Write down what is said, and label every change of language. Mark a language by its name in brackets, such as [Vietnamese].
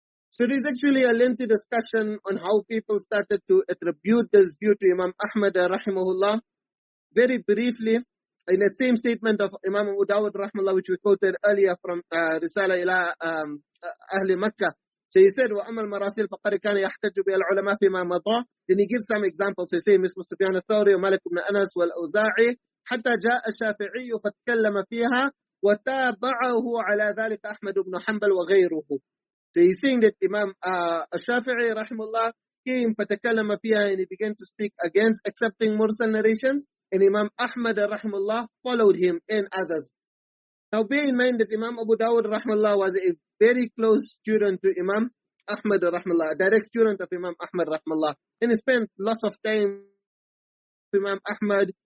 [English] So there is actually a lengthy discussion on how people started to attribute this view to Imam Ahmad rahimahullah. Very briefly, in that same statement of Imam Abu Dawud rahimahullah, which we quoted earlier from Risala ila Ahli Makkah. So he said, [Arabic] وَأَمَّا الْمَرَاسِلْ فَقَدْ كَانَ يَحْتَجُّ بِهَا الْعُلَمَاء فِي مَا مَضَى. [English] Then he gives some examples. So he says, [Arabic] مثل سفيان الثوري ومالك بن أنس والأوزاعي حتى جاء الشافعي فاتكلم فيها وتابعه على ذلك أحمد بن حنبل وغيره. [English] So he's saying that Imam Shafi'i rahimahullah came [Arabic] فَتَكَلَّمَ فِيهَا, [English] and he began to speak against accepting Mursal narrations, and Imam Ahmad rahimahullah followed him and others. Now bear in mind that Imam Abu Dawud rahimahullah was a very close student to Imam Ahmad rahimahullah, a direct student of Imam Ahmad rahimahullah, and he spent lots of time with Imam Ahmad.